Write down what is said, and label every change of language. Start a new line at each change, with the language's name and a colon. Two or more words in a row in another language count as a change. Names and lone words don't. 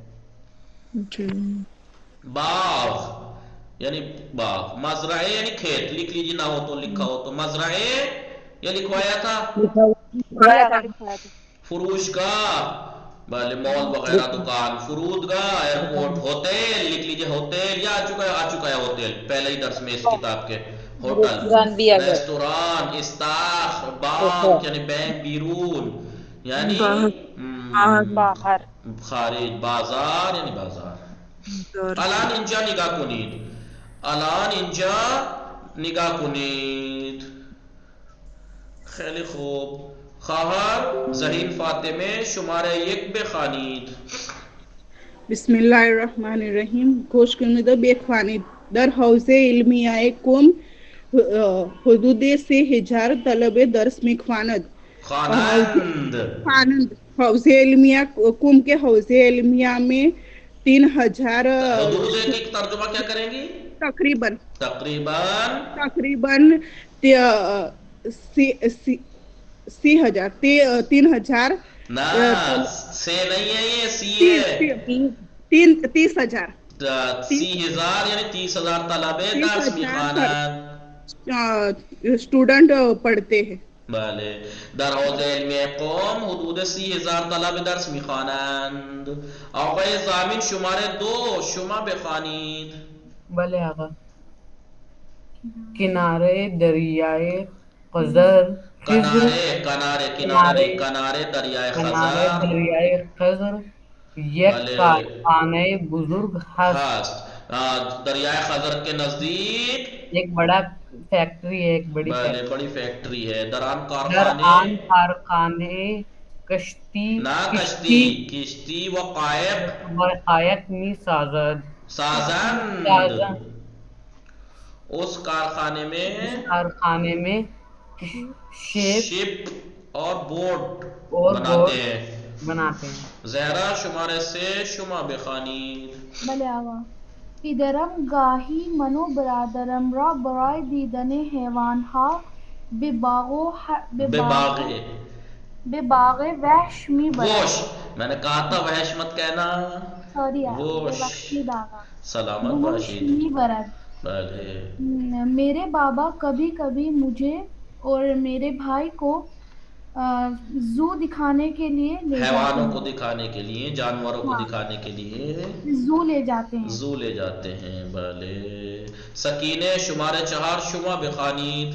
Urdu: باغ یعنی باغ. مزرعے یعنی کھیت، لکھ لیجیے نہ ہو تو، لکھا ہو تو. مزرعے یہ لکھوایا تھا. فروشگاہ، بھلے مال وغیرہ دکان. فرودگاہ ایئرپورٹ. ہوٹل لکھ لیجیے، ہوٹل یا آ چکا ہے ہوٹل پہلے ہی درس میں اس کتاب کے. ہوٹل، ریستوران، استاخ. بانک یعنی بینک، بیرون یعنی باہر، خارج. بازار یعنی بازار.
Persian: الان اینجا نگاه کنید، الان اینجا نگاه کنید. خیلی خوب. خواهر زهین فاطمه شماره 1 بخوانید.
Arabic: بسم الله الرحمن الرحیم.
Persian: گوش کنید و بخوانید. در حوزه علمیه قم حدود 3000 طلبه درس میخواند. خوانند.
Urdu: حوزه علمیہ قم کے حوزے علمیہ میں 3000 حدود ایک ترجمہ کیا کریں گی؟ تقریباً 3000 نا سے نہیں ہے یہ سی ہے 30,000
Persian: 30,000 یعنی 30,000 طلبے درس میخوانند
Urdu: اسٹوڈنٹ پڑھتے ہیں.
Persian: بله در حوزه علمی قم حدود 30,000 طلبه درس میخوانند. آقای زامین شماره 2 شما بخوانید. بله آقا. کنارے دریائے خزر کنارے دریائے خزر یک کارخانہ بزرگ ہست.
Urdu: دریائے خزر کے نزدیک ایک بڑا فیکٹری ہے، ایک بڑی فیکٹری ہے.
Persian: در آن کارخانے کشتی و قایق می سازند.
Urdu: اس کارخانے میں شپ اور بوٹ بناتے ہیں.
Persian: زہرا شمارے سے شما بخوانید. بله آقا. پدرم گاهی من و برادرم را برای دیدن حیوانها به باغ وحش میبرد.
Urdu: میں نے کہا تھا وحش مت کہنا.
Persian: سوری آقا. سلامت باشید. بله.
Urdu: میرے بابا کبھی کبھی مجھے اور میرے بھائی کو زو دکھانے کے لیے حیوانوں کو دکھانے کے لیے، جانوروں کو دکھانے کے لیے زو لے جاتے ہیں.
Persian: بله. سکینه شماره 4 شما بخوانید.